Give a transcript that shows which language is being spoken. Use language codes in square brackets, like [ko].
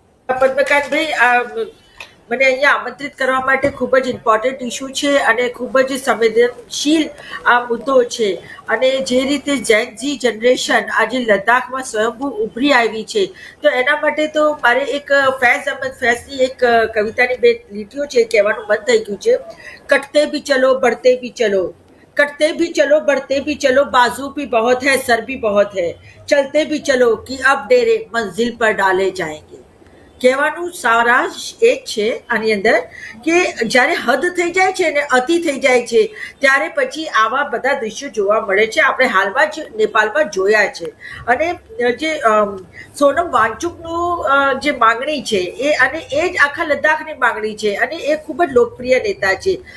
[gu] પદ્મકાંતભાઈ, મને અહીંયા આમંત્રિત કરવા માટે ખૂબ જ ઇમ્પોર્ટન્ટ ઇસ્યુ છે અને ખૂબ જ સંવેદનશીલ આ મુદ્દો છે. અને જે રીતે ઝેન-ઝી જનરેશન આજે લદ્દાખમાં સ્વયંભૂ ઉભરી આવી છે, તો એના માટે તો મારે એક ફૈઝ અહમદ ફૈઝની એક કવિતાની 2 લીટીઓ છે કહેવાનું મન થઈ ગયું છે. [hi] કટતે ભી ચલો बढ़ते भी चलो, कटते भी चलो बढ़ते भी चलो, बाजू भी बहुत है सर भी बहुत है, चलते भी चलो कि अब डेरे मंजिल पर डाले जाएंगे. [gu] કહેવાનું સારાંશ એ જ છે આની અંદર કે જ્યારે હદ થઈ જાય છે ને અતિ થઈ જાય છે ત્યારે પછી આવા બધા દ્રશ્યો જોવા મળે છે. આપણે હાલમાં જ નેપાળમાં જોયા છે. અને જે સોનમ વાંગચુકનું જે માંગણી છે એ જ આખા લદ્દાખની માંગણી છે અને એ ખૂબ જ લોકપ્રિય નેતા છે.